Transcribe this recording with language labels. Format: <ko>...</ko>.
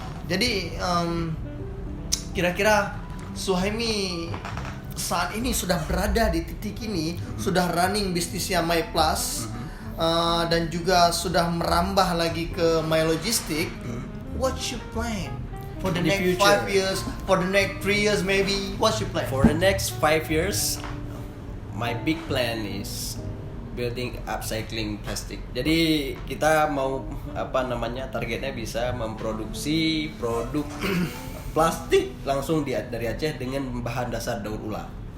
<id>Jadi kira-kira Suhaimi saat ini sudah berada di titik ini, sudah running bisnisnya My Plus, dan juga sudah merambah lagi ke My Logistik.</id> <en>What's your plan for the In the next future. 5 years, for the next 3 years maybe? What's your plan? For the next 5 years, my big plan is building upcycling plastic.</en> <id>Jadi kita mau targetnya bisa memproduksi produk plastik langsung dari Aceh dengan bahan dasar daur ulang.</id>